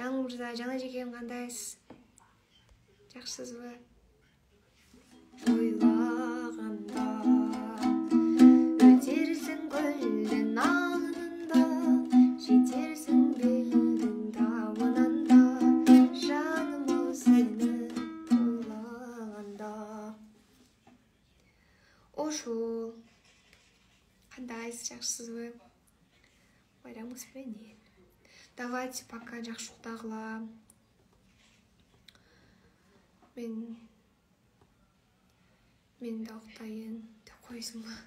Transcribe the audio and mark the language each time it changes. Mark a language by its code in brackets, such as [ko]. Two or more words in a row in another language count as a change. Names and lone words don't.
[ky] мырза, жана жекем кандайсыз? Жакшысызбы? [kk] Ойлағанда өтерсің көлдің алынында, жетерсің белдің тауынанда, жаным-ау сені ойлағанда. [ky] Ошол. Кандайсыз, жакшысызбы? Байрамыңыз менен. [ru] Давайте пока [ky] жакшы уктагыла. Мен да уктайын деп койсуң ба?